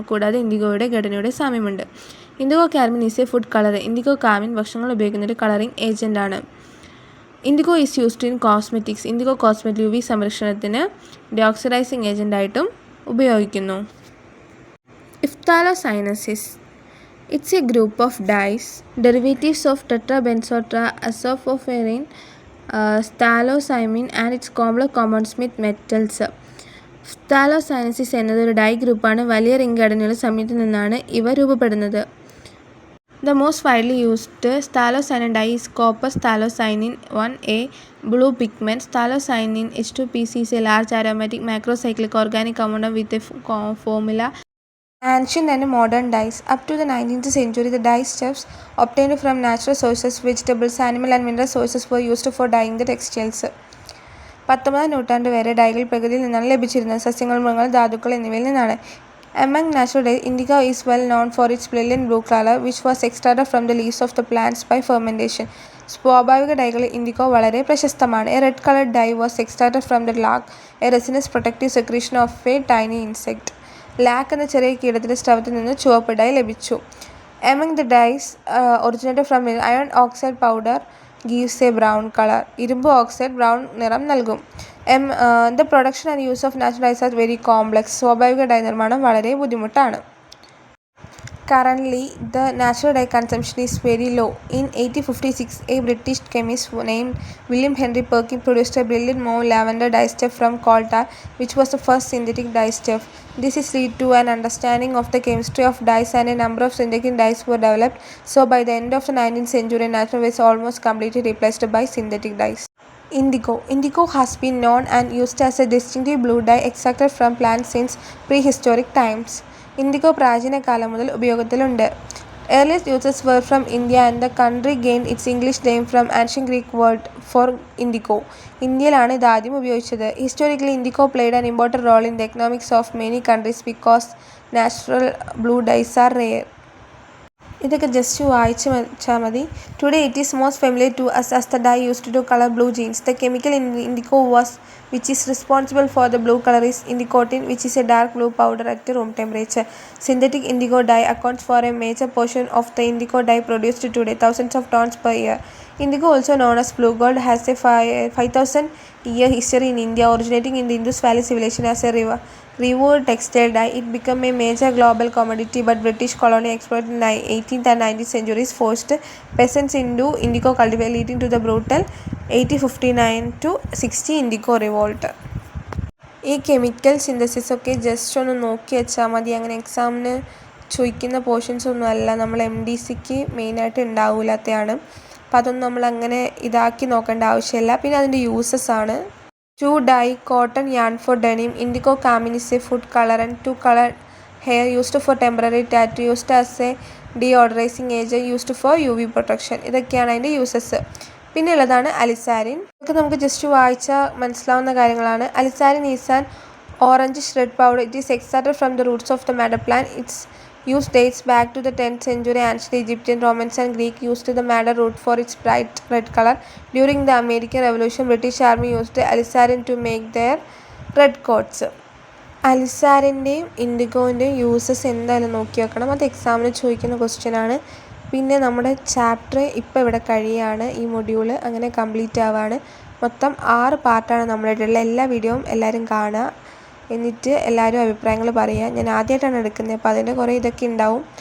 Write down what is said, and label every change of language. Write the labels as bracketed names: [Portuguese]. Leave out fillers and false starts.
[Malayalam] കൂടാതെ ഇൻഡിഗോയുടെ ഘടനയുടെ സാമ്യമുണ്ട്. [English] Indigo carmine is a food colour. [Malayalam] IndiGo കാർമിൻ ഭക്ഷണങ്ങൾ ഉപയോഗിക്കുന്ന ഒരു കളറിംഗ് ഏജന്റ് ആണ്. [English] Indigo is used in cosmetics. [Malayalam] IndiGo cosmetic UV സംരക്ഷണത്തിന് ഡയോക്സിഡൈസിംഗ് ഏജന്റായിട്ടും ഉപയോഗിക്കുന്നു. [English] Phthalocyanins. It's a group of dyes, derivatives of tetrabenzoazophorine, phthalocyanine and its complex compounds with metals. [Malayalam] Phthalocyanins എന്നത് ഒരു dye ഗ്രൂപ്പാണ്. വലിയ റിംഗ് ഘടനയുള്ള സംയുക്തത്തിൽ നിന്നാണ് ഇവ രൂപപ്പെടുന്നത്. [English] The most widely used phthalocyanine dye is copper phthalocyanine 1A blue pigment. Phthalocyanine H2PC is a large aromatic macrocyclic organic compound with a formula. Ancient and modern dyes. Up to the 19th century, the dye stuffs obtained from natural sources, vegetables, animal and mineral sources were used for dyeing the textiles. [Malayalam] 19ാം നൂറ്റാണ്ട് വരെ ഡൈകൾ പ്രകൃതിയിൽ നിന്നാണ് ലഭിച്ചിരുന്നത്. സസ്യങ്ങൾ, മൃഗങ്ങൾ, ധാതുക്കൾ എന്നിവയിൽ നിന്നാണ്. [English] Among natural dyes, indigo is well known for its brilliant blue color, which was extracted from the leaves of the plants by fermentation. [Malayalam] സ്വാഭാവിക ഡൈകളിൽ ഇൻഡിഗോ വളരെ പ്രശസ്തമാണ്. [English] A red colored dye was extracted from the lac, a resinous protective secretion of a tiny insect. [Malayalam] Lakh എന്ന ചെറിയ കീടത്തിന്റെ സ്രവത്തിൽ നിന്ന് ചുവപ്പ് dye ലഭിച്ചു. [English] Among the dyes originated from iron oxide powder gives a brown color. [Malayalam] ഇരുമ്പ് oxide brown നിറം നൽകും. [English] The production and use of natural dyes are very complex. [Malayalam] സ്വാഭാവിക dye നിർമ്മാണം വളരെ ബുദ്ധിമുട്ടാണ്. [English] Currently, the natural dye consumption is very low. In 1856, a British chemist named William Henry Perkin produced a brilliant mauve lavender dyestuff from coal tar, which was the first synthetic dyestuff. This is led to an understanding of the chemistry of dyes, and a number of synthetic dyes were developed. So by the end of the 19th century, natural dyes almost completely replaced by synthetic dyes. Indigo has been known and used as a distinctive blue dye extracted from plants since prehistoric times. [Malayalam] Indigo പ്രാചീന കാലം മുതൽ ഉപയോഗത്തിലുണ്ട്. [English] Earliest uses were from India, and the country gained its English name from ancient Greek word for indigo. [Malayalam] ഇന്ത്യയിലാണ് ഇത് ആദ്യം ഉപയോഗിച്ചത്. [English] Historically, indigo played an important role in the economics of many countries because natural blue dyes are rare. [Malayalam] ഇതൊക്കെ just വായിച്ച് വെച്ചാൽ മതി. [English] Today it is most familiar to us as the dye used to color blue jeans. The chemical in indigo which is responsible for the blue color is indigotin, which is a dark blue powder at room temperature. Synthetic indigo dye accounts for a major portion of the indigo dye produced today, thousands of tons per year. Indigo, also known as blue gold, has a 5,000-year history in India, originating in the Indus Valley Civilization as a revered textile dye. It became a major global commodity, but British colonial exploits in the 18th and 19th centuries forced peasants into indigo cultivation, leading to the brutal 1859-60 indigo revolt. [Malayalam] ഈ chemical synthesis ഒക്കെ just ഒന്ന് നോക്കി വെച്ചാൽ മതി. അങ്ങനെ എക്സാമിന് ചോദിക്കുന്ന portions ഒന്നും അല്ല, നമ്മൾ MDCക്ക് മെയിനായിട്ട് ഉണ്ടാവില്ലാത്തതാണ്. അപ്പോൾ അതൊന്നും നമ്മളങ്ങനെ ഇതാക്കി നോക്കേണ്ട ആവശ്യമില്ല. പിന്നെ അതിൻ്റെ യൂസസ് ആണ്. [English] To dye cotton yarn for denim, indigo carmine is a food colorant. To color hair, used for temporary tattoo, used as a deodorizing agent, used for UV protection. [Malayalam] ഇതൊക്കെയാണ് അതിൻ്റെ യൂസസ്. പിന്നെ ഉള്ളതാണ് അലിസാരിൻ. ഇതൊക്കെ നമുക്ക് ജസ്റ്റ് വായിച്ചാൽ മനസ്സിലാവുന്ന കാര്യങ്ങളാണ്. അലിസാരിൻ [English] Is an orangish red powder. It is extracted from the roots of the madder plant. Its use dates back to the 10th century. Ancient Egyptian, Romans and Greek used the madder root for its bright red color. During the American Revolution, British Army used alizarin to make their red coats. [Malayalam] അലിസാരിൻ്റെയും ഇൻഡിഗോൻ്റെയും uses എന്തായാലും നോക്കി വെക്കണം. അത് എക്സാമിന് ചോദിക്കുന്ന ക്വസ്റ്റ്യനാണ്. പിന്നെ നമ്മുടെ chapter ഇപ്പോൾ ഇവിടെ കഴിയാണ്. ഈ മൊഡ്യൂൾ അങ്ങനെ കംപ്ലീറ്റ് ആവുകയാണ്. മൊത്തം 6 പാർട്ടാണ് നമ്മളുടെ എല്ലാ വീഡിയോയും എല്ലാവരും കാണുക. എന്നിട്ട് എല്ലാവരും അഭിപ്രായങ്ങൾ പറയുക. ഞാൻ ആദ്യമായിട്ടാണ് എടുക്കുന്നത്, അപ്പോൾ അതിൻ്റെ കുറേ ഇതൊക്കെ ഉണ്ടാവും.